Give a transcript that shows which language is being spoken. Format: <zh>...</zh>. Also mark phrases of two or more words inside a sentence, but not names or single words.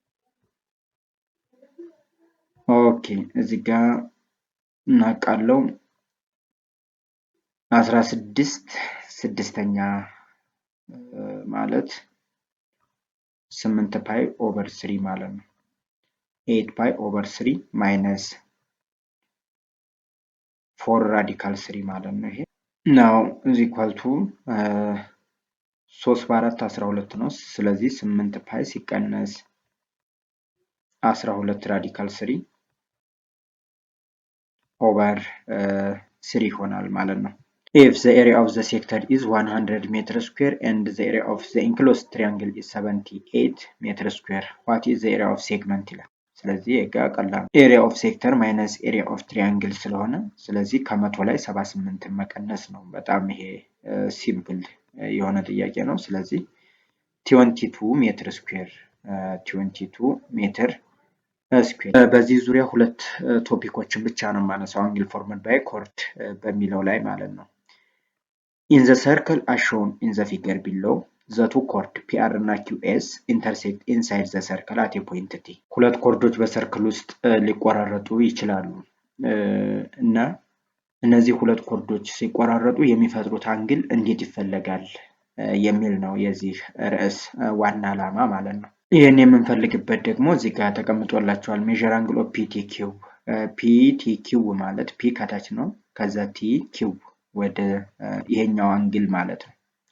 <am>ኦኬ እዚህ ጋር እናቃለው 16 ስድስተኛ ማለት 8</am> <en>pi over</en> <am>3 ማለት ነው። 8</am> <en>pi over</en> <am>3 ማይነስ 4 ራዲካል 3 ማለት ነው። ይሄ</am> <en>now is equal to</en> <am>3 በ4 12 ነው። ስለዚህ 8 ፓይ ሲቀነስ</am> <en>12 radical 3 over 3</en> <am>ይሆናል ማለት ነው።</am> <en>If the area of the sector is 100 meter square and the area of the enclosed triangle is 78 meter square, what is the area of segment</en> <am>ይላል። ስለዚህ ቀላል</am> <en>area of sector minus area of</en> <am>triangle ስለሆነ ስለዚህ ከመቶ ላይ 78 መቀነስ ነው። በጣም ይሄ ሲምፕል የሆነ ጥያቄ ነው። ስለዚህ 22</am> <en>meter square</en> <am>22</am> <en>meter square።</en> <am>በዚህ ዙሪያ ሁለት ቶፒኮችን ብቻ ነው ማነሳው</am> <en>angle formed by chord</en> <am>በሚለው ላይ ማለት ነው።</am> <en>In the circle as shown in the figure below, the two chords PR</en> <am>እና</am> <en>QS intersect inside the circle at a point T.</en> <am>ሁለት ኮርዶች በሰርክል ውስጥ ሊቆራረጡ ይችላሉ እና እነዚህ ሁለት ኮርዶች ሲቆራረጡ የሚፈጥሩት አንግል እንዴት ይፈለጋል የሚል ነው የዚህ ርዕስ ዋና ዓላማ ማለት ነው። ይሄን የምንፈልግበት ደግሞ እዚህ ጋር ተቀምጦላችኋል።</am> <en>measure angle of PTQ</en> <am>PTQ ማለት P ከታች ነው ከዛ TQ ወደ ይሄኛው አንግል ማለት ነው።</am>